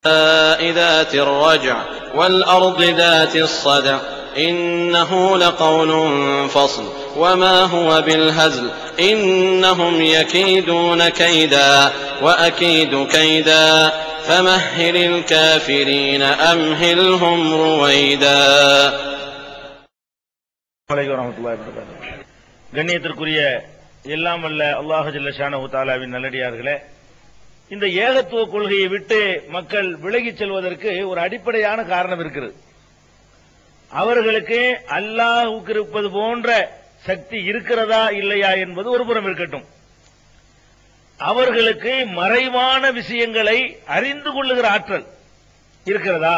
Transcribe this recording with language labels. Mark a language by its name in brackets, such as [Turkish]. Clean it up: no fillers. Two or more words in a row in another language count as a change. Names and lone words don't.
[Arabic] ذات الرجع والأرض ذات الصدع إنه لقول فصل وما هو بالهزل إنهم يكيدون كيدا وأكيد كيدا فمهل الكافرين أمهلهم رويدا. [Tamil] கண்ணியத்திற்குரிய எல்லாம் வல்ல [Arabic] الله جل شأنه تعالى [Tamil] நல்லடியார்களே, இந்த ஏகத்துவ கொள்கையை விட்டு மக்கள் விலகிச் செல்வதற்கு ஒரு அடிப்படையான காரணம் இருக்கிறது. அவர்களுக்கு அல்லாஹ்வுக்கு இருப்பது போன்ற சக்தி இருக்கிறதா இல்லையா என்பது ஒரு புறம் இருக்கட்டும், அவர்களுக்கு மறைவான விஷயங்களை அறிந்து கொள்ளுகிற ஆற்றல் இருக்கிறதா?